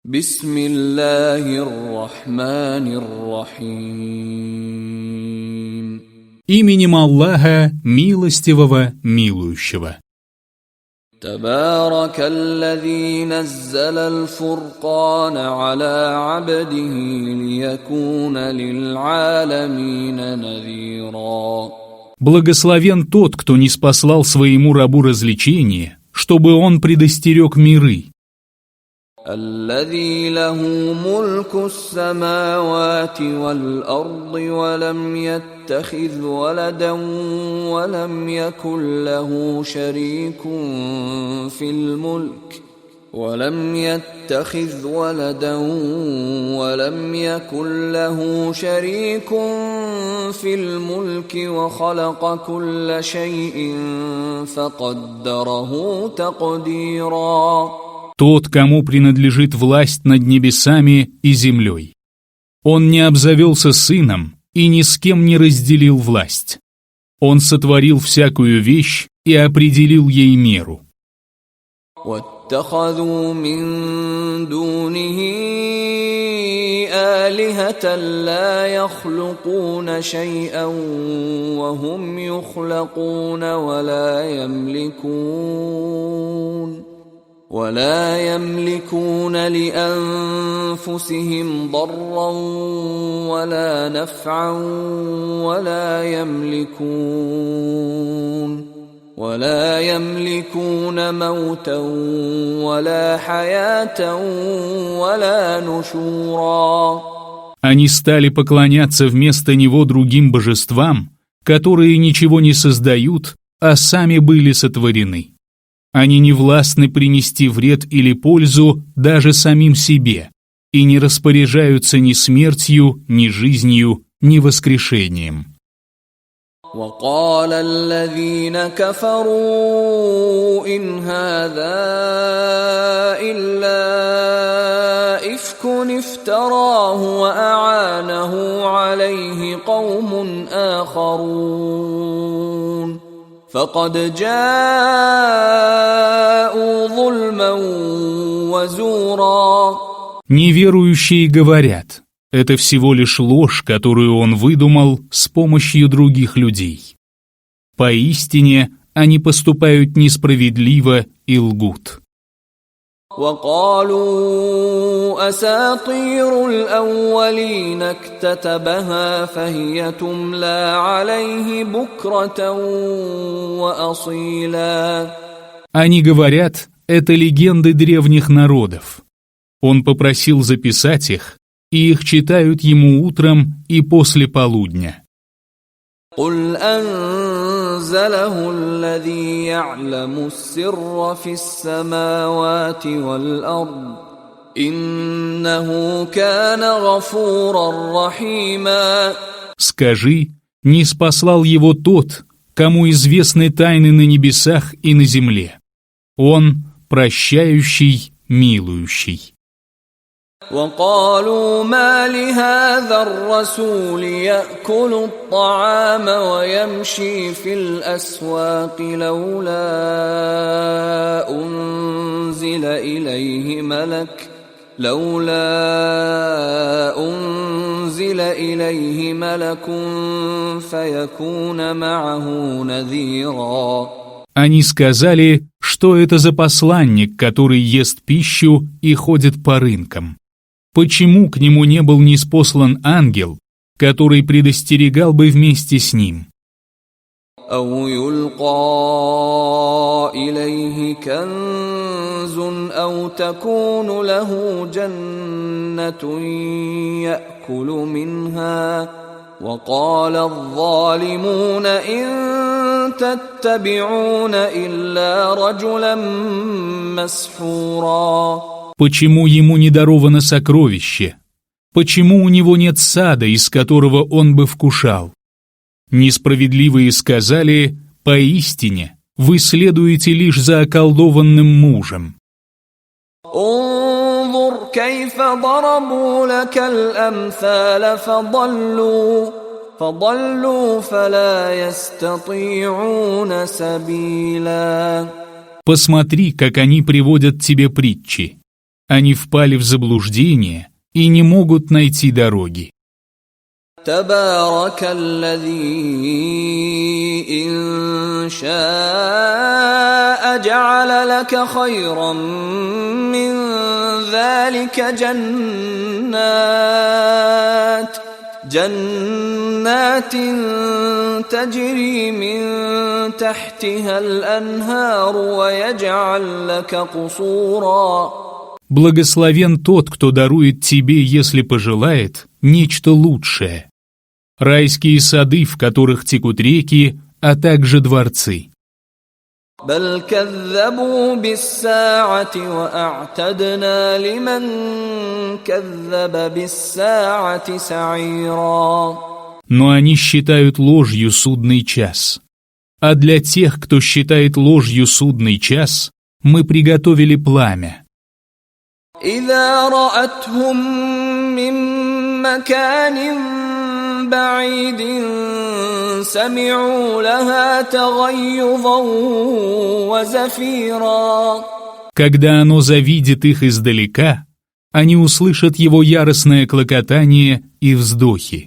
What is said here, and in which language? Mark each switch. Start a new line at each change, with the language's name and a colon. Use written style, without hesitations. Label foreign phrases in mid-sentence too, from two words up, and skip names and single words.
Arabic: بسم الله الرحمن الرحيم.
Russian: Именем Аллаха, милостивого, милующего.
Arabic: تبارك الذي نزل الفرقان على عبده ليكون للعالمين نذيرا.
Russian: Благословен тот, кто ниспослал своему рабу развлечение, чтобы он предостерег миры.
Arabic: الذي له ملك السماوات والأرض ولم يتخذ ولدا ولم يكن له شريك في الملك وخلق كل شيء فقدره تقديرا.
Russian: Тот, кому принадлежит власть над небесами и землей. Он не обзавелся сыном и ни с кем не разделил власть. Он сотворил всякую вещь и определил ей меру.
Arabic: واتخذوا من دونه آلهة لا يخلقون شيئا وهم يخلقون ولا يملكون لأنفسهم ضرا ولا نفعا ولا يملكون موتا ولا حياة ولا نشورا.
Russian: Они стали поклоняться вместо него другим божествам, которые ничего не создают, а сами были сотворены. Они не властны принести вред или пользу даже самим себе и не распоряжаются ни смертью, ни жизнью, ни воскрешением.
Arabic: وقال الذين كفروا إن هذا إلا إفك افتراه وأعانه عليه قوم آخرون فقد جاءوا ظلما وزورا.
Russian: Неверующие говорят: это всего лишь ложь, которую он выдумал с помощью других людей. Поистине, они поступают несправедливо и лгут.
Arabic: وقالوا أساطير الأولين اكتتبها فهي تملى عليه بكرة وأصيلا.
Russian: Они говорят, это легенды древних народов. Он попросил записать их, и их читают ему утром и после полудня.
Arabic: قل أنزله الذي يعلم السر في السماوات والأرض إنه كان غفورا رحيما.
Russian: Скажи, ниспослал его тот, кому известны тайны на небесах и на земле. Он прощающий, милующий.
Arabic: وقالوا ما لهذا الرسول يأكل الطعام ويمشي في الأسواق لولا أنزل إليه ملك فيكون معه نذيرا.
Russian: Они сказали, что это за посланник, который ест пищу и ходит по рынкам. Почему к нему не был ниспослан ангел, который предостерегал бы вместе с ним?
Arabic: أو يلقى إليه كنز أو تكون له جنة يأكل منها وقال الظالمون إن تتبعون إلا رجلا مسحورا.
Russian: Почему ему не даровано сокровище? Почему у него нет сада, из которого он бы вкушал? Несправедливые сказали: поистине, вы следуете лишь за околдованным мужем.
Arabic: انظر كيف ضربوا لك الأمثال فضلوا فلا يستطيعون سبيلا.
Russian: Посмотри, как они приводят тебе притчи. Они впали в заблуждение и не могут найти дороги.
Arabic: تبارك الذي إن شاء جعل لك خيرا من ذلك جنات تجري من تحتها الأنهار ويجعل لك قصورا.
Russian: Благословен тот, кто дарует тебе, если пожелает, нечто лучшее. Райские сады, в которых текут реки, а также дворцы.
Arabic: بل كذبوا بالساعة وأعتدنا لمن كذب بالساعة سعيرا.
Russian: Но они считают ложью судный час. А для тех, кто считает ложью судный час, мы приготовили пламя.
Arabic: إذا رأتهم من مكان بعيد سمعوا لها تغيظا وزفيرا.
Russian: Когда оно завидит их издалека, они услышат его яростное клокотание и вздохи.